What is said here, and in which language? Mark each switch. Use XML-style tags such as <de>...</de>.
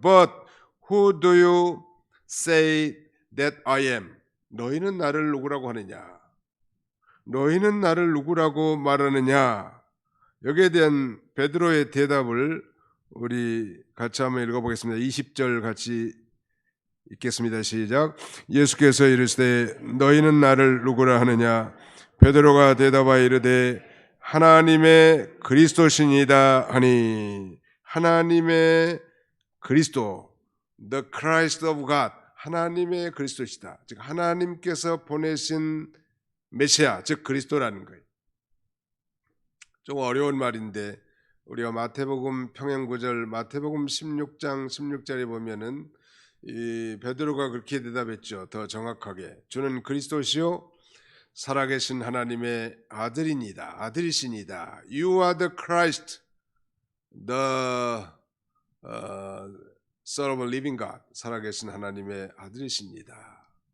<en>But who do you say that I am?</en> <ko>너희는 나를 누구라고 하느냐? 너희는 나를 누구라고 말하느냐? 여기에 대한 베드로의 대답을 우리 같이 한번 읽어보겠습니다. 20절 같이 읽겠습니다. 시작. 예수께서 이르시되 너희는 나를 누구라 하느냐? 베드로가 대답하여 이르되 하나님의 그리스도시니이다 하니. 하나님의 그리스도,</ko> <en>the Christ of God,</en> <ko>하나님의 그리스도시다. 즉 하나님께서 보내신 메시아, 즉 그리스도라는 거예요. 좀 어려운 말인데 우리가 마태복음 평행구절 마태복음 16장 16절에 보면은 이 베드로가 그렇게 대답했죠. 더 정확하게 주는 그리스도시요 살아계신 하나님의 아들이니다. 아들이시니다.</ko> <en>You are the Christ, the Son of a living God.</en> <ko>살아계신 하나님의 아들이십니다.</ko>